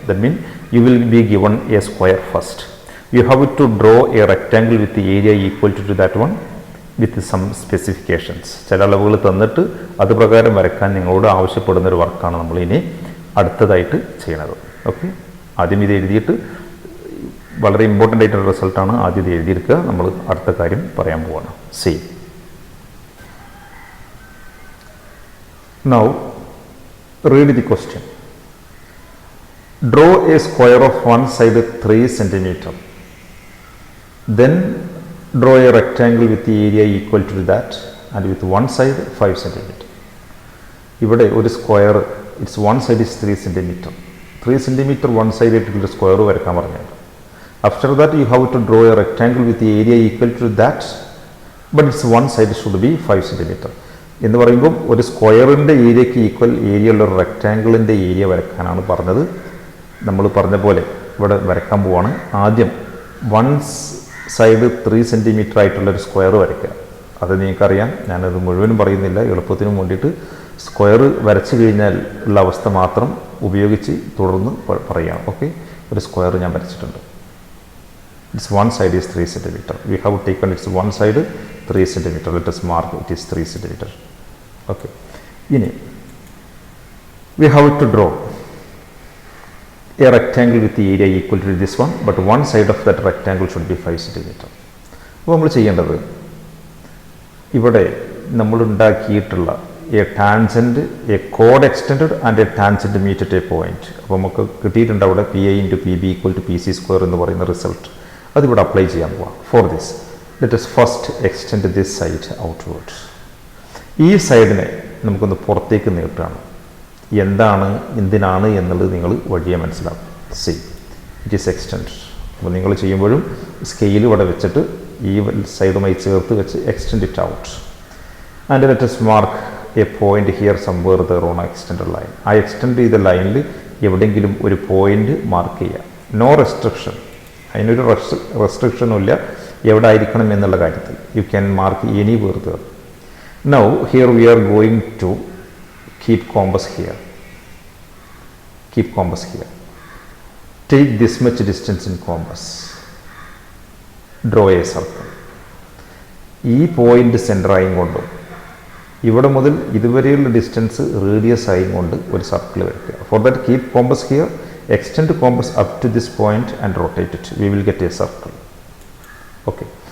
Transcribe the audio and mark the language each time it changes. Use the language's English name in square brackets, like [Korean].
[English] That mean you will be given a square first. You have to draw a rectangle with area equal to that one with some specifications. [Malayalam] ചില അളവുകൾ തന്നിട്ട് അത് പ്രകാരം വരക്കാൻ നിങ്ങളോട് ആവശ്യപ്പെടുന്നൊരു വർക്കാണ് നമ്മൾ ഇനി അടുത്തതായിട്ട് ചെയ്യണത്. ഓക്കെ, ആദ്യം ഇത് എഴുതിയിട്ട് വളരെ ഇമ്പോർട്ടൻ്റ് ആയിട്ടുള്ള റിസൾട്ടാണ് ആദ്യം ഇത് എഴുതിയെടുക്കുക. നമ്മൾ അടുത്ത കാര്യം പറയാൻ പോവാണ്. [English] See now read the question. Draw a square of one side 3 cm. Then draw a rectangle with the area equal to that and with one side 5 cm. [Malayalam] ഇവിടെ ഒരു square, [English] Its one side is 3 cm. [Malayalam] 3 cm one side ആയിട്ടുള്ള square വരക്കാൻ പറഞ്ഞത്. [English] After that you have to draw a rectangle with area equal to that, but its one side should be 5 cm. [Malayalam] എന്ന് പറയുമ്പോൾ ഒരു സ്ക്വയറിൻ്റെ ഏരിയയ്ക്ക് equal area ഉള്ള ഒരു റെക്റ്റാങ്കിളിൻ്റെ area വരക്കാനാണ് പറഞ്ഞത്. നമ്മൾ പറഞ്ഞ പോലെ ഇവിടെ വരക്കാൻ പോവാണ്. ആദ്യം വൺ സൈഡ് 3 cm ആയിട്ടുള്ളൊരു സ്ക്വയർ വരയ്ക്കുക. അത് നിങ്ങൾക്കറിയാം, ഞാനത് മുഴുവനും പറയുന്നില്ല, എളുപ്പത്തിനും വേണ്ടിയിട്ട് സ്ക്വയർ വരച്ചു കഴിഞ്ഞാൽ ഉള്ള അവസ്ഥ മാത്രം ഉപയോഗിച്ച് തുടർന്ന് പറയാം. ഓക്കെ, ഒരു സ്ക്വയർ ഞാൻ വരച്ചിട്ടുണ്ട്. [English] Its one side is 3 cm. We have taken its one side 3 cm. Let us mark it is 3 cm. Okay, ഇനി we have to draw a rectangle with the area equal to this one, but one side of that rectangle should be 5 cm. [Malayalam] അപ്പോൾ നമ്മൾ ചെയ്യേണ്ടത്, ഇവിടെ നമ്മൾ ഉണ്ടാക്കിയിട്ടുള്ള A tangent, [English] A code extend and A tangent meet at A point. [Malayalam] അപ്പോൾ നമുക്ക് കിട്ടിയിട്ടുണ്ട് അവിടെ P I into P B equal to P C square എന്ന് പറയുന്ന റിസൾട്ട്. അതിവിടെ അപ്ലൈ ചെയ്യാൻ പോവാം. [English] For this let us first extend this side outwards. [Malayalam] ഈ സൈഡിനെ നമുക്കൊന്ന് പുറത്തേക്ക് നീട്ടുകയാണ്. എന്താണ് എന്തിനാണ് എന്നുള്ളത് നിങ്ങൾ വഴിയെ മനസ്സിലാക്കും. [English] See it is extend. [Malayalam] അപ്പോൾ നിങ്ങൾ ചെയ്യുമ്പോഴും സ്കെയിൽ ഇവിടെ വെച്ചിട്ട് ഈ സൈഡുമായി ചേർത്ത് വെച്ച് [English] Extend it out. And let us mark a point here somewhere there on extend line. [Malayalam] ആ എക്സ്റ്റെൻഡ് ചെയ്ത ലൈനിൽ എവിടെയെങ്കിലും ഒരു പോയിന്റ് മാർക്ക് ചെയ്യുക. [English] no restriction, [Malayalam] അതിനൊരു റെസ്ട്രിക്ഷനും ഇല്ല എവിടെ ആയിരിക്കണം എന്നുള്ള കാര്യത്തിൽ. [English] You can mark anywhere there. Now here we are going to keep compass here. Keep compass here. Take this much distance in compass. Draw a circle. [Malayalam] ഈ point centre ആയും കൊണ്ടും ഇവിടെ മുതൽ ഇതുവരെയുള്ള ഡിസ്റ്റൻസ് റേഡിയസ് ആയും കൊണ്ട് ഒരു circle വരയ്ക്കുക. [English] For that keep compass here, extend compass up to this point and rotate it. We will get a circle. Okay.